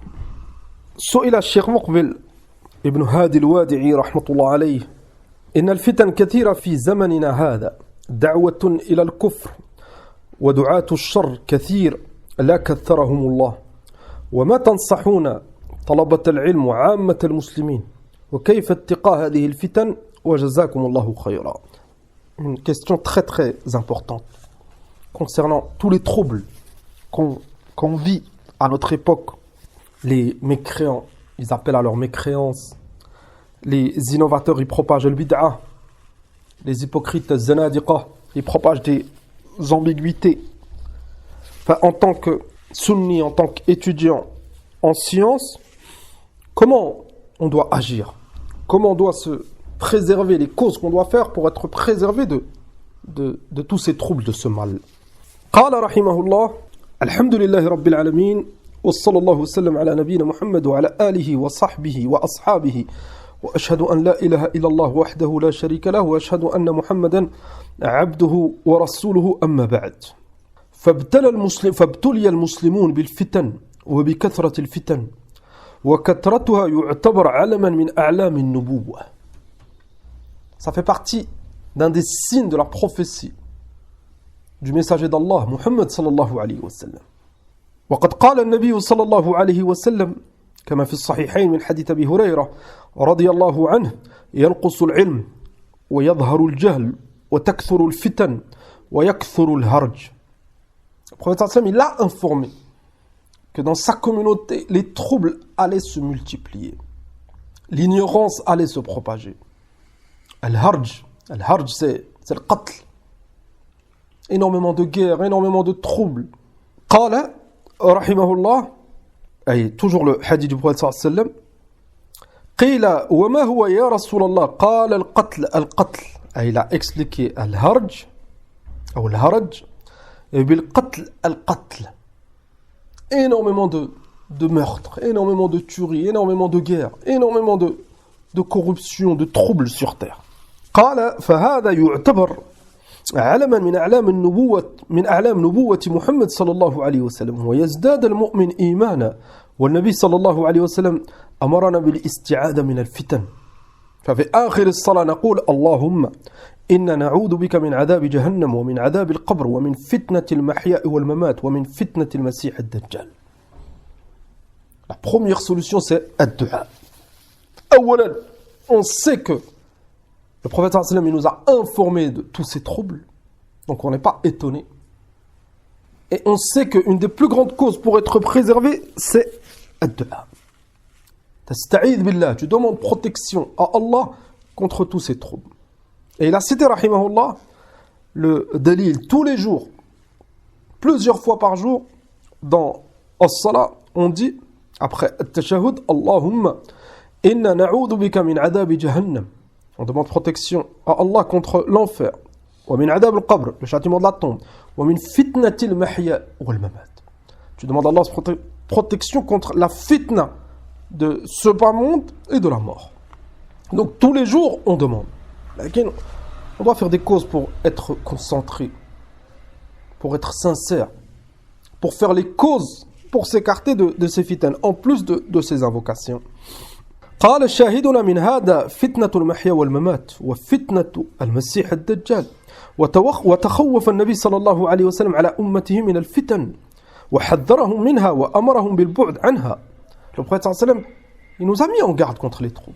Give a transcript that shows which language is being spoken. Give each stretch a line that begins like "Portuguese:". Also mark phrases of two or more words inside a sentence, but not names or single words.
Arabic: سئل الشيخ مقبل ابن هادي الوادعي رحمة الله عليه: إن الفتن كثيرة في زمننا هذا، دعوة إلى الكفر ودعاة الشر كثير لا كثرهم الله، وما تنصحون طلبة العلم وعامة المسلمين وكيف اتقاء هذه الفتن وجزاكم الله خيرا.
French: Une question très très importante concernant tous les troubles qu'on vit à notre époque. Les mécréants, ils appellent à leur mécréance. Les innovateurs, ils propagent le bid'a. Les hypocrites, zanadiqa, ils propagent des ambiguïtés. Enfin, en tant que sunni, en tant qu'étudiant en sciences, comment on doit agir? Comment on doit se préserver, les causes qu'on doit faire pour être préservé de tous ces troubles, de ce mal.
Arabic: قال رحمه الله: الحمد لله رب العالمين وصلى الله وسلم على نبينا محمد وعلى آله وصحبه وأصحابه وأشهد أن لا إله إلا الله وحده لا شريك له وأشهد أن محمدا عبده ورسوله أما بعد. فابتلي المسلمون بالفتن وبكثرة الفتن وكثرتها يعتبر علما من أعلام النبوة.
French: Ça fait partie d'un des signes de la prophétie du messager d'Allah, Muhammad
Arabic: صلى الله عليه وسلم. وقد قال النبي صلى الله عليه وسلم كما في الصحيحين من حديث أبي هريرة رضي الله عنه: ينقص العلم ويظهر الجهل وتكثر الفتن ويكثر الهرج.
French: Le prophète sallam, il a informé que dans sa communauté, les troubles allaient se multiplier. L'ignorance allait se propager. Al-Harj, c'est le qatl. Énormément de guerres, énormément de troubles.
Arabic: قال رحمه الله,
French: et toujours le hadith du prophète
Arabic: صلى الله عليه وسلم قيل وما هو يا رسول الله قال القتل.
French: Et il a expliqué al-Harj, ou al-Haraj, et
Arabic: بالقتل القتل.
French: Énormément de meurtres, énormément de tueries, énormément de guerres, énormément de corruption, de troubles sur terre.
Arabic: قال فهذا يعتبر علما من أعلام نبوة محمد صلى الله عليه وسلم ويزداد المؤمن إيمانا والنبي صلى الله عليه وسلم أمرنا بالاستعاذة من الفتن ففي آخر الصلاة نقول اللهم إنا نعوذ بك من عذاب جهنم ومن عذاب القبر ومن فتنة المحيا والممات ومن فتنة المسيح الدجال.
French: La première solution, c'est ad-du'a. أولا, on sait que le prophète
Arabic: صلى الله عليه وسلم,
French: il nous a informé de tous ces troubles, donc on n'est pas étonné. Et on sait qu'une des plus grandes causes pour être préservé, c'est ad-du'a.
Arabic: تستعيذ بالله,
French: tu demandes protection à Allah contre tous ces troubles. Et il a cité, rahimahullah, le dalil tous les jours, plusieurs fois par jour, dans as-salat, on dit, après at-tashahhud,
Arabic: اللهم إنا نعوذ بك من عذاب جهنم.
French: On demande protection à Allah contre l'enfer.
Arabic: ومن عذاب القبر,
French: le châtiment de la tombe.
Arabic: ومن فتنة المحيا والممات.
French: Tu demandes à Allah protection contre la fitna de ce bas monde et de la mort. Donc tous les jours, on demande. On doit faire des causes pour être concentré, pour être sincère, pour faire les causes, pour s'écarter de ces fitnes, en plus de ces invocations.
Arabic: قال شاهدنا من هذا فتنة المحيا والممات وفتنة المسيح الدجال وتخوف النبي صلى الله عليه وسلم على أمته من الفتن وحذرهم منها وأمرهم بالبعد عنها.
French: Le prophète
Arabic: صلى الله عليه وسلم,
French: il nous a mis en garde contre les troubles.